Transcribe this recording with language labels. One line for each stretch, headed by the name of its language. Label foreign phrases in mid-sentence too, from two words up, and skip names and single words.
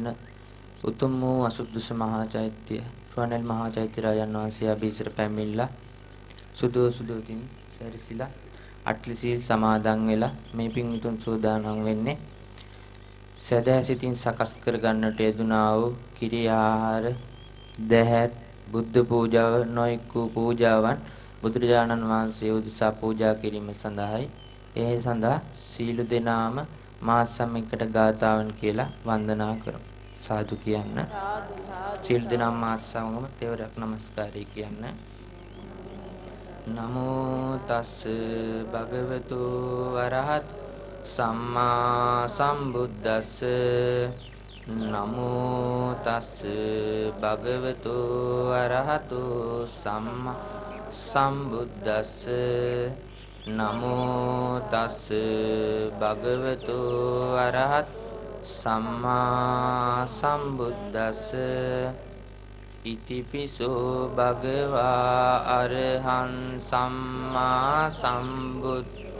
Sinhala: උතුම් වූ අසුදුස මහා චෛත්‍ය රුවන්වැලි මහා චෛත්‍ය රාජන් වහන්සේ අභීසර පැමිණිලා සුදුතින් සැරිසිලා අට්ලි සීල් සමාදන් වෙලා මේ පින්වුතුන් සූදානම් වෙන්නේ සදා සිතින් සකස් කර ගන්නට යෙදුනා වූ කිරි ආහාර දහත් බුද්ධ පූජාව නොයෙක් වූ පූජාවන් බුදුරජාණන් වහන්සේ උදෙසා පූජා කිරීම සඳහායි. ඒ සඳහා සීල දෙනාම මා සමයකට ගාතාවන් කියලා වන්දනා කරමු. සාදු කියන්න. සීල දෙනාම මා සමගම තෙවරක් නමස්කාරය කියන්න.
Pali: නමෝ තස් භගවතු වරහත් සම්මා සම්බුද්දස්ස නමෝ තස් භගවතු අරහතු සම්මා සම්බුද්දස්ස නමෝ තස් භගවතු අරහත් සම්මා සම්බුද්දස්ස ඉතිපිසෝ භගවා අරහං සම්මා සම්බුද්ද